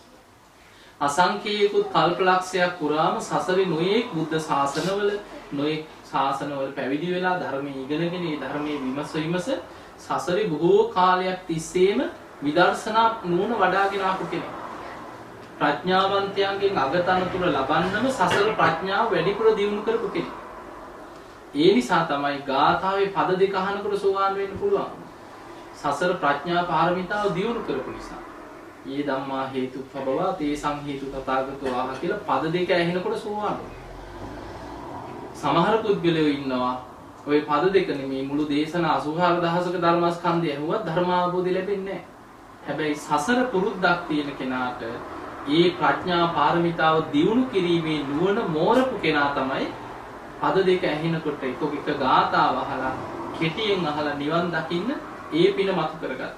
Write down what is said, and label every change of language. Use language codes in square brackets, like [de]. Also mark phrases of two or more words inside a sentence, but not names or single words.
[si] අසංකේයකුත් කල්පලක්ෂයක් පුරාම සසරේ නොයේක් බුද්ධ ශාසනවල, නොයේක් ශාසනවල පැවිදි වෙලා ධර්මයේ ඉගෙනගෙන ඒ ධර්මයේ විමස සසරේ බොහෝ කාලයක් තිස්සේම විදර්ශනා නුවණ වඩාගෙන ආපු කෙනෙක්. ප්‍රඥාවන්තයන්ගෙන් අගතනතුර ලබන්නම සසර ප්‍රඥාව වැඩිපුර දියුණු කරපු කෙනෙක්. ඒ නිසා තමයි ගාථාවේ පද දෙක අහනකොට සෝවාන් වෙන්න පුළුවන්. සසර ප්‍රඥා පාරමිතාව දියුණු කරපු නිසා. [pi] යේ ධම්මා හේතුඵලවා තේසං හේතු තථාගතෝ ආහ [si] කියලා පද දෙක ඇහෙනකොට සෝවාන් වෙනවා. සමහර පුද්ගලයෝ ඉන්නවා ඔය පද දෙක නෙමේ මුළු දේශන 84000ක ධර්මස්කන්ධය ඇහුවත් ධර්මාවබෝධය ලැබෙන්නේ නැහැ. හැබැයි සසර පුරුද්දක් තියෙන කෙනාට ඒ ප්‍රඥා පාරමිතාව දියුණු කිරීමේ නුවණ මෝරපු කෙනා තමයි පද දෙක ඇහෙනකොට එක ගාථාව අහලා කෙටියෙන් අහලා නිවන් දකින්න ඒ පින මතු කරගත්තා.